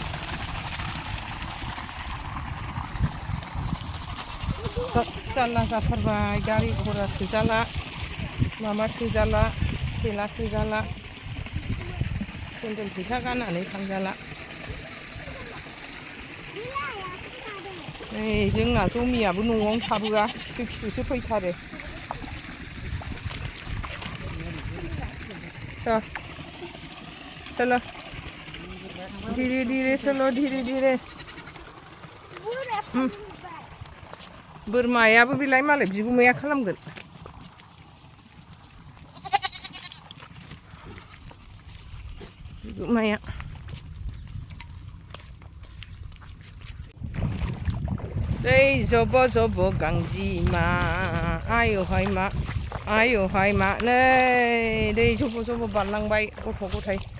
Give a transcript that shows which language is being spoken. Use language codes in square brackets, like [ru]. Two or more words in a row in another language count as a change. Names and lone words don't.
[brx] जारला जाथारबाय गारि घरा सोजाला माबा सोजाला थेला सोजाला सेन्देल फैसा गाननानै थांजाला नै जोंना जमियाबो न'आवनो थाबोआ खिथु खिथुसो फैथारो [hi] चलो धीरे धीरे चलो धीरे धीरे [brx] बोरमायाबो बिलाय मालाय बिगुमाया खालामगोन बिगुमाया दै जब जब गांजिमा आयौहाय मा नै दै जब जब बारलांबाय गथ' गथाय